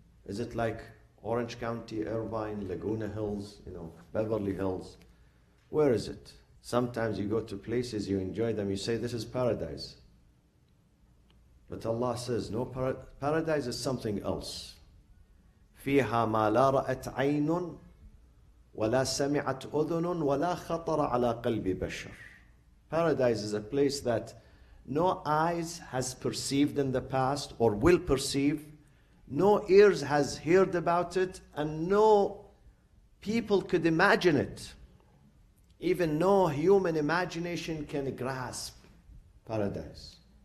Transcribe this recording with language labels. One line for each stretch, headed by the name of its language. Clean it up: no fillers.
English: Is it like Orange County, Irvine, Laguna Hills, Beverly Hills? Where is it? Sometimes you go to places, you enjoy them, you say, this is paradise. But Allah says, no, paradise is something else.
Arabic: فيها ما لا رأت عين ولا سمعت أذن ولا خطر على قلب بشر.
English: Paradise is a place that no eyes has perceived in the past or will perceive, no ears has heard about it, and no people could imagine it. Even no human imagination can grasp paradise.